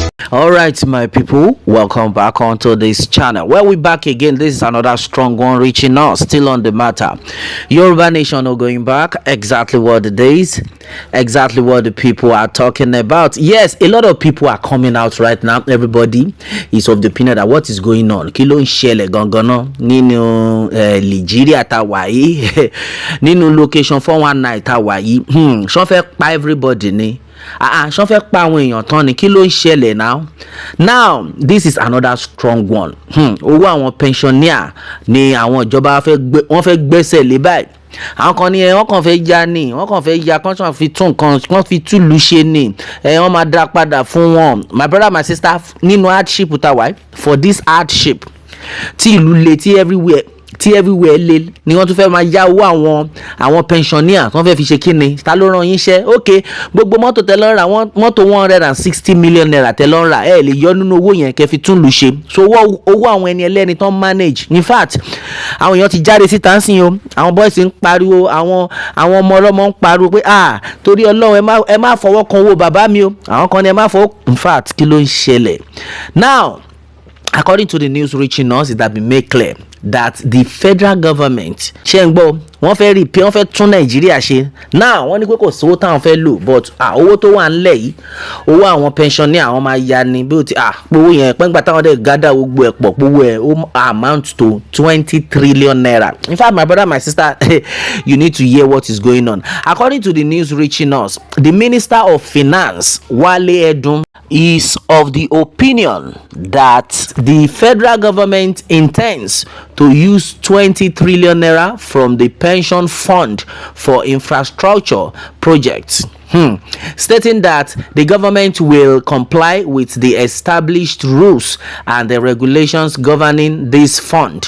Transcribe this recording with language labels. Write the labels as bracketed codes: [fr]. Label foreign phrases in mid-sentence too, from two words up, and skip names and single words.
[en] All right, my people, welcome back onto this channel. Well, we're back again. This is another strong one reaching us, still on the matter. Yoruba Nation are going back. Exactly what the days, exactly what the people are talking about. Yes, a lot of people are coming out right now. Everybody is of the opinion that what is going on. [yo] Kí ló ń ṣẹlẹ̀ gangan nínú Nigeria tá wà yìí, nínú location 419 tá wà yìí. Ṣó fẹ́ pa everybody ni. Ṣó fẹ́ pa àwọn èèyàn tán ni, kí ló ń ṣẹlẹ̀ [en] now this is another strong one. [yo] Owó àwọn pensioner ni àwọn ìjọba wọ́n fẹ́ gbẹ́sẹ̀ lé báyìí. Àwọn kan ní wọ́n kàn fẹ́ ya ni, wọ́n kàn fẹ́ ya kán tún fi tún nǹkan, kán fi túlù ṣe ni, wọ́n máa dá padà fún wọn. [en] My brother, my sister, [yo] nínú hardship tá wà, [en] for this hardship [yo] tí ìlú le, tí everywhere le ni wọ́n tún fẹ́ máa yá owó àwọn pensioner tí wọ́n fẹ́ fi ṣe kíni. Ta ló rán yín ṣẹ́? Okay, gbogbo mọ́tò tẹ́ lọ rà, mọ́tò 160 million naira tẹ́ lọ rà, ẹ lè yọ nínú owó yẹn kẹ́ fi tún lù ṣe. So owó àwọn ẹni ẹlẹ́ni tán manage. [en] In fact, [yo] àwọn èèyàn ti jáde síta ń sìn o, àwọn boys ń pariwo, àwọn ọmọ ọlọ́mọ ń pariwo pé torí Ọlọ́run ẹ má fọwọ́ kan owó bàbá mi o. Àwọn kan ní ẹ má fọwọ́. [en] In fact, [yo] kí ló ń ṣẹlẹ̀? [en] Now, according to the news reaching us, it has been made clear that the federal government [yo] ṣe ń gbọ́ wọ́n fẹ́ repair, wọ́n fẹ́ tún Nàìjíríà ṣe. Now wọ́n ní pé kò sówó táwọn fẹ́ lò, but owó tó wà ńlẹ̀ yìí, owó àwọn pensioner àwọn máa ya ni bí ó ti gbowó yẹn pẹ́ngbà táwọn dẹ̀ gádà gbogbo ẹ̀ pọ̀, gbowó ẹ̀ ó [en] amount to [yo] 20 trillion naira. [en] In fact, my brother, my sister, you need to hear what is going on. According to the news reaching us, the Minister of Finance, Wale Edun, is of the opinion that the federal government intends to use 20 trillion naira from the pension fund for infrastructure projects, stating that the government will comply with the established rules and the regulations governing this fund.